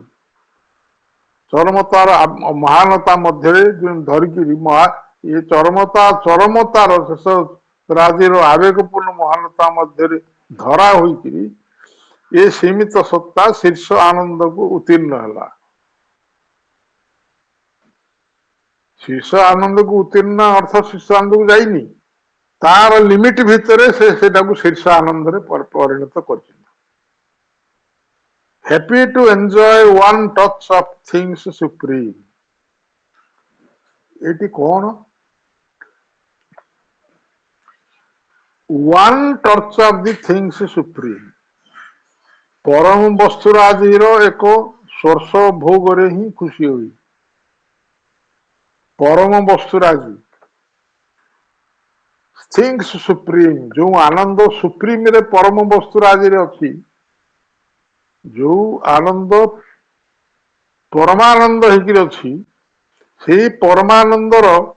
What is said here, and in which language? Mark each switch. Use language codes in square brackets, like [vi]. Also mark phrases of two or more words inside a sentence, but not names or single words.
[or] ଚରମତାର ମହାନତା ମଧ୍ୟରେ ଧରିକିରି ଇଏ ଚରମତାର ଶେଷ ରାଜିର ଆବେଗପୂର୍ଣ୍ଣ ମହାନତା ମଧ୍ୟରେ ଧରା ହୋଇକିରି ଏ ସୀମିତ ସତ୍ତା ଶୀର୍ଷ ଆନନ୍ଦକୁ ଉତ୍ତୀର୍ଣ୍ଣ ହେଲା। ଶୀର୍ଷ ଆନନ୍ଦକୁ ଉତ୍ତୀର୍ଣ୍ଣ ଅର୍ଥ ଶୀର୍ଷ ଆନନ୍ଦକୁ ଯାଇନି, ତାର ଲିମିଟ ଭିତରେ ସେ ସେଟାକୁ ଶୀର୍ଷ ଆନନ୍ଦରେ ପରିଣତ କରିଛନ୍ତି। [en] Happy to enjoy one touch of things supreme. [or] ଏଠି କଣ? [en] One touch of the things supreme. [or] ପରମ ବସ୍ତୁରାଜିର ଏକ ସ୍ପର୍ଶ ଭୋଗରେ ହିଁ ଖୁସି ହୋଇ, ପରମ ବସ୍ତୁରାଜି [en] things supreme, [or] ଯୋଉ ଆନନ୍ଦ ସୁପ୍ରିମରେ ପରମ ବସ୍ତୁରାଜିରେ ଅଛି, ଯୋଉ ଆନନ୍ଦ ପରମାନନ୍ଦ ହେଇକିରି ଅଛି, ସେଇ ପରମାନନ୍ଦର